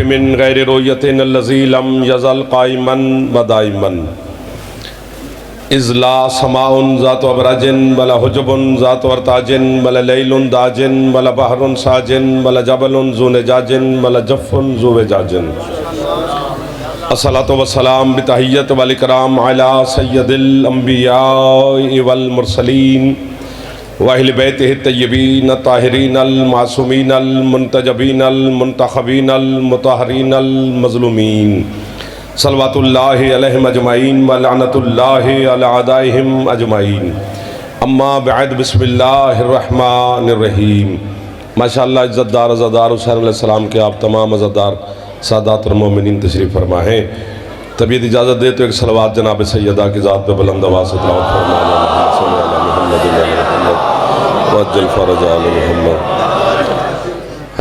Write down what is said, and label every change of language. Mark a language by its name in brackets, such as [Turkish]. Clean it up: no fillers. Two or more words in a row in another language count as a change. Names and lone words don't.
[Arabic] من غير رؤيةٍ الذي لم يزل قائماً ودائماً إذ لا سماءٌ ذات أبراجٍ ولا حجبٌ ذات أرتاجٍ ولا ليلٌ داجٍ ولا بحرٌ ساجٍ ولا جبلٌ ذو فجاجٍ ولا فجٌّ ذو اعوجاجٍ. الصلاة والسلام بالتحية والإكرام على سيد الأنبياء والمرسلين وأهل بيته الطيبين الطاهرين المعصومين المنتجبين المنتخبين المطهرين المظلومين صلوات الله عليهم أجمعين ولعنة الله على أعدائهم أجمعين. أما بعد بسم الله الرحمن الرحيم. [Urdu] ماشاءاللہ عزت دار عزادار حسین علیہ السلام کے آپ تمام عزادار سادات المومنین تشریف فرما ہے. طبیعت اجازت دے تو ایک صلوات جناب سیدہ کی ذات پہ بلند آواز سے تلاوت ہے.